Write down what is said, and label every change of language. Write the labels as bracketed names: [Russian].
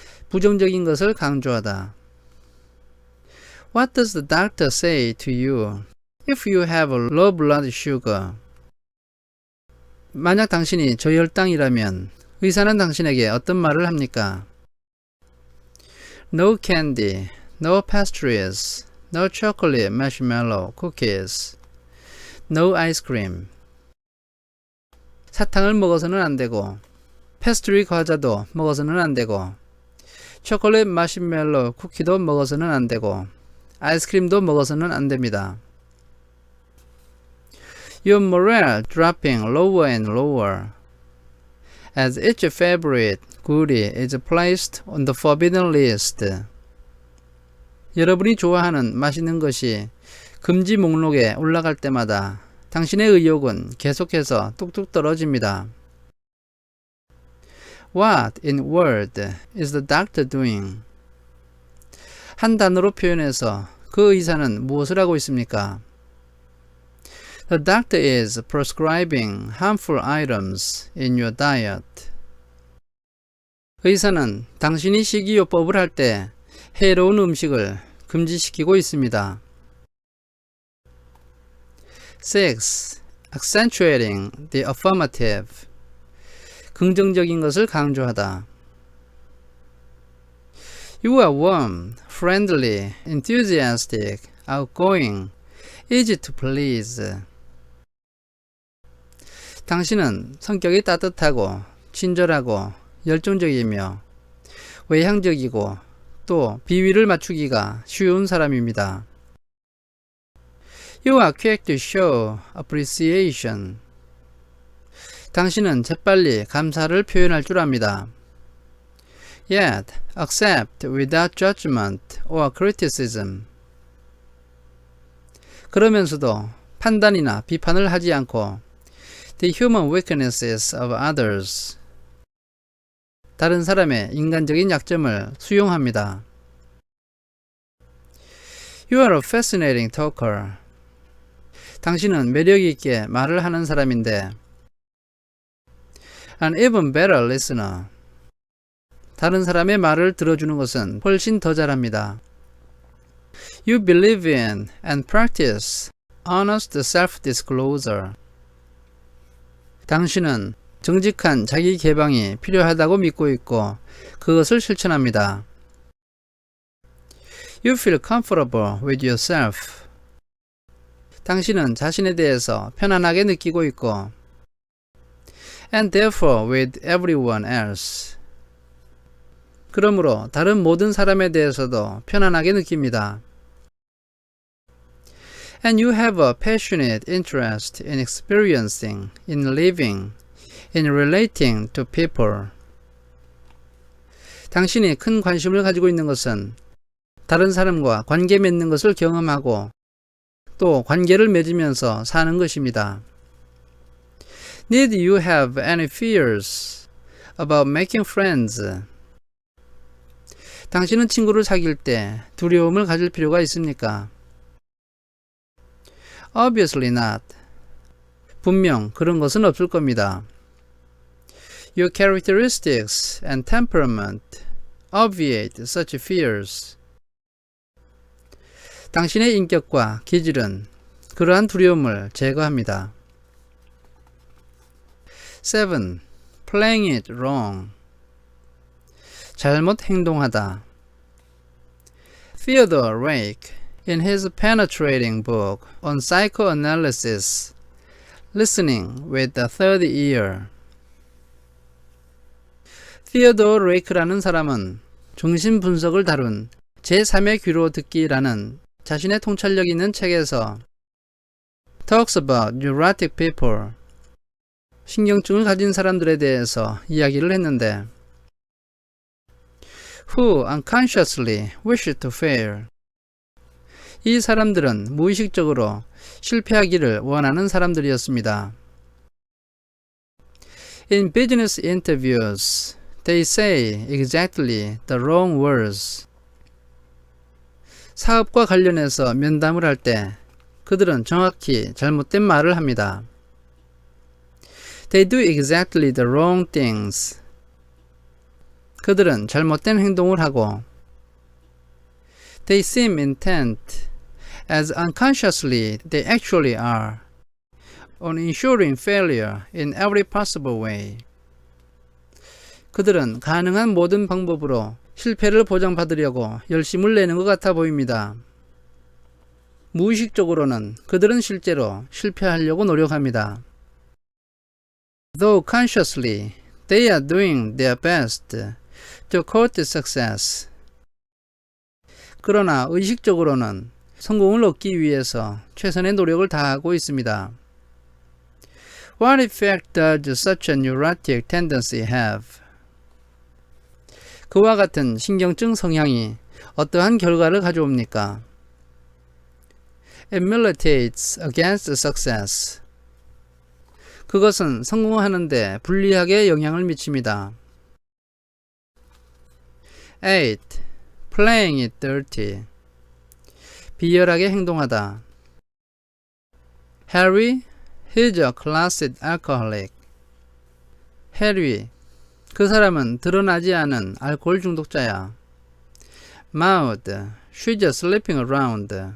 [Korean] 부정적인 것을 강조하다. [English] What does the doctor say to you if you have a low blood sugar? [Korean] 만약 당신이 저혈당이라면 의사는 당신에게 어떤 말을 합니까? [English] No candy, no pastries, no chocolate marshmallow cookies, no ice cream. [Korean] 사탕을 먹어서는 안 되고, 패스트리 과자도 먹어서는 안 되고, 초콜릿 마시멜로 쿠키도 먹어서는 안 되고, 아이스크림도 먹어서는 안 됩니다. [English] Your morale dropping lower and lower as each favorite goodie is placed on the forbidden list. [Korean] 여러분이 좋아하는 맛있는 것이 금지 목록에 올라갈 때마다 당신의 의욕은 계속해서 뚝뚝 떨어집니다. [English] What in word is the doctor doing? [Korean] 한 단어로 표현해서 그 의사는 무엇을 하고 있습니까? [English] The doctor is prescribing harmful items in your diet. [Korean] 의사는 당신이 식이요법을 할 때 해로운 음식을 금지시키고 있습니다. [English] 6. Accentuating the affirmative. [Korean] 긍정적인 것을 강조하다. [English] You are warm, friendly, enthusiastic, outgoing, easy to please. [Korean] 당신은 성격이 따뜻하고 친절하고 열정적이며 외향적이고 또 비위를 맞추기가 쉬운 사람입니다. [English] You are quick to show appreciation. [Korean] 당신은 재빨리 감사를 표현할 줄 압니다. [English] Yet, accept without judgment or criticism. [Korean] 그러면서도 판단이나 비판을 하지 않고 [English] the human weaknesses of others. [Korean] 다른 사람의 인간적인 약점을 수용합니다. [English] You are a fascinating talker. [Korean] 당신은 매력 있게 말을 하는 사람인데 [English] an even better listener. [Korean] 다른 사람의 말을 들어주는 것은 훨씬 더 잘합니다. [English] You believe in and practice honest self-disclosure. [Korean] 당신은 정직한 자기 개방이 필요하다고 믿고 있고 그것을 실천합니다. [English] You feel comfortable with yourself. [Korean] 당신은 자신에 대해서 편안하게 느끼고 있고 [English] and therefore with everyone else. [Korean] 그러므로 다른 모든 사람에 대해서도 편안하게 느낍니다. [English] And you have a passionate interest in experiencing, in living, in relating to people. [Korean] 당신이 큰 관심을 가지고 있는 것은 다른 사람과 관계 맺는 것을 경험하고 또 관계를 맺으면서 사는 것입니다. [English] Need you have any fears about making friends? [Korean] 당신은 친구를 사귈 때 두려움을 가질 필요가 있습니까? [English] Obviously not. [Korean] 분명 그런 것은 없을 겁니다. [English] Your characteristics and temperament obviate such fears. [Korean] 당신의 인격과 기질은 그러한 두려움을 제거합니다. 7. [English] playing it wrong. [Korean] 잘못 행동하다. [English] Theodore Rake, in his penetrating book on psychoanalysis, Listening with the Third Ear. [Korean] Theodore Rake라는 사람은 정신분석을 다룬 제3의 귀로 듣기라는 자신의 통찰력 있는 책에서 [English] talks about neurotic people, [Korean] 신경증을 가진 사람들에 대해서 이야기를 했는데 [English] who unconsciously wish to fail. [Korean] 이 사람들은 무의식적으로 실패하기를 원하는 사람들이었습니다. [English] In business interviews, they say exactly the wrong words. [Korean] 사업과 관련해서 면담을 할 때 그들은 정확히 잘못된 말을 합니다. [English] They do exactly the wrong things. [Korean] 그들은 잘못된 행동을 하고 [English] They seem intent, as unconsciously they actually are, on ensuring failure in every possible way. [Korean] 그들은 가능한 모든 방법으로 실패를 보장받으려고 열심을 내는 것 같아 보입니다. 무의식적으로는 그들은 실제로 실패하려고 노력합니다. [English] Though consciously they are doing their best to court success. [Korean] 그러나 의식적으로는 성공을 얻기 위해서 최선의 노력을 다하고 있습니다. [English] What effect does such a neurotic tendency have? [Korean] 그와 같은 신경증 성향이 어떠한 결과를 가져옵니까? [English] It militates against success. [Korean] 그것은 성공하는데 불리하게 영향을 미칩니다. [English] 8. Playing it dirty. [Korean] 비열하게 행동하다. [English] Harry, he's a classic alcoholic. [Korean] 해리, 그 사람은 드러나지 않은 알코올 중독자야. [English] Maud, she's just sleeping around.